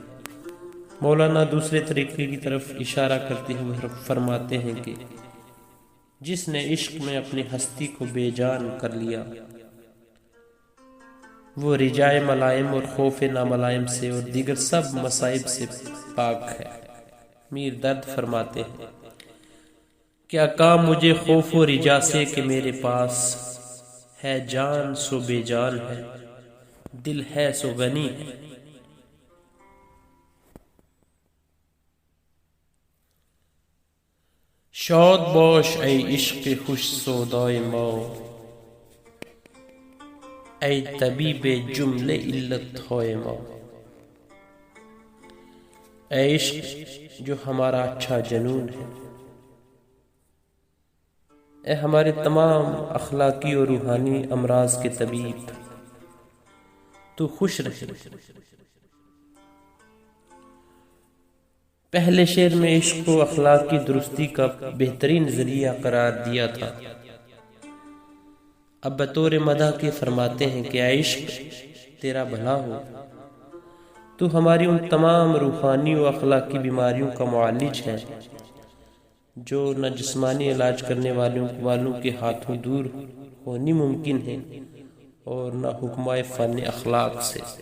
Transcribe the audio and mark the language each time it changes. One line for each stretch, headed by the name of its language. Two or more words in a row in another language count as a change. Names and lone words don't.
Urdu: مولانا دوسرے طریقے کی طرف اشارہ کرتے ہوئے فرماتے ہیں کہ جس نے عشق میں اپنی ہستی کو بے جان کر لیا وہ رجائے ملائم اور خوف ناملائم سے اور دیگر سب مصائب سے پاک ہے۔ میر درد فرماتے ہیں، کیا کام مجھے خوف و رجا سے کہ میرے پاس ہے جان سو بے جان ہے، دل ہے سو غنی ہے۔
Persian: شاد باش ای عشق خوش سودای ما، ای طبیب جمله علتهای ما۔
Urdu: اے عشق جو ہمارا اچھا جنون ہے، اے ہمارے تمام اخلاقی اور روحانی امراض کے طبیب، تو خوش رہے۔ پہلے شعر میں عشق کو اخلاق کی درستی کا بہترین ذریعہ قرار دیا تھا، اب بطور مدح کے فرماتے ہیں کہ اے عشق تیرا بھلا ہو، تو ہماری ان تمام روحانی و اخلاقی بیماریوں کا معالج ہے جو نہ جسمانی علاج کرنے والوں کے ہاتھوں دور ہونی ممکن ہے اور نہ حکمائے فن اخلاق سے۔